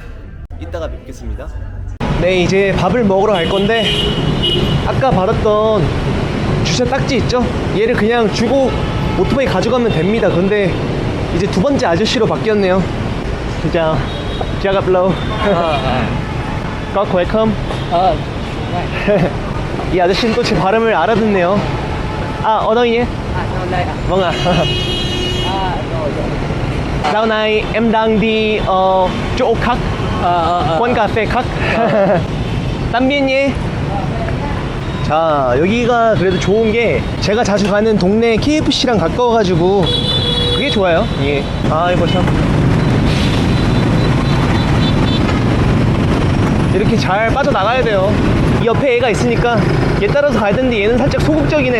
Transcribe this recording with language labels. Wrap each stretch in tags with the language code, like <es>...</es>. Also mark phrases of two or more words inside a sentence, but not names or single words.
<ko>이따가 뵙겠습니다. 네, 이제 밥을 먹으러 갈 건데 아까 받았던 주차 딱지 있죠? 얘를 그냥 주고 오토바이 가져가면 됩니다. 근데 이제 두 번째 아저씨로 바뀌었네요. 진짜 제가 블로우</ko> <vi>có khỏe không?</vi> <ko>이 아저씨는 또 제 발음을 알아듣네요. 아,</ko> <vi>ở đâu nhé? Trong đây ạ. Vâng ạ. Rồi rồi. Dạo này em đang đi chỗ khác, quán cà phê khác. tạm biệt nhé.</vi> <ko>자, 여기가 그래도 좋은 게 제가 자주 가는 동네 KFC랑 가까워가지고 그게 좋아요. 예. 아, 이거 참. 이렇게 잘 빠져나가야 돼요. 이 옆에 애가 있으니까 얘 따라서 가야 되는데 얘는 살짝 소극적이네.</ko>